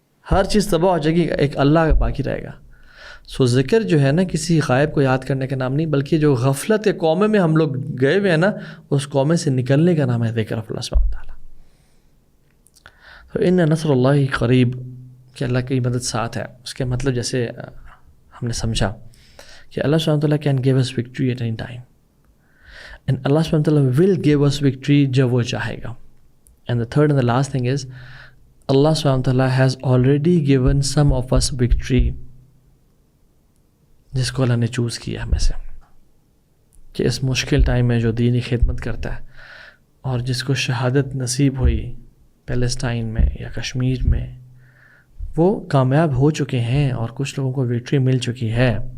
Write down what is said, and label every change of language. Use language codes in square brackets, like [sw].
[ur] ہر چیز تباہ ہو جائے گی, ایک اللہ باقی رہے گا. سو ذکر جو ہے نا کسی غائب کو یاد کرنے کا نام نہیں, بلکہ جو غفلت قوم میں ہم لوگ گئے ہوئے ہیں نا اس قوم سے نکلنے کا نام ہے ذکر آف اللہ سبحانہ تعالیٰ. تو ان نصر اللہ قریب, کہ اللہ کی مدد ساتھ ہے. اس کے مطلب جیسے ہم نے سمجھا [en] کہ اللہ سبحانہ وتعالیٰ can give us victory at any time. And Allah subhanahu wa ta'ala will give us victory [ur] جب وہ چاہے گا. [en] And the third and the last thing is Allah subhanahu wa ta'ala has already given some of us victory, [ur] جس کو اللہ نے choose کیا ہمیں سے، کہ اس مشکل ٹائم میں جو دینی خدمت کرتا ہے اور جس کو شہادت نصیب ہوئی پیلسٹائن میں یا کشمیر میں، وہ کامیاب ہو چکے ہیں اور کچھ لوگوں کو وکٹری مل چکی ہے.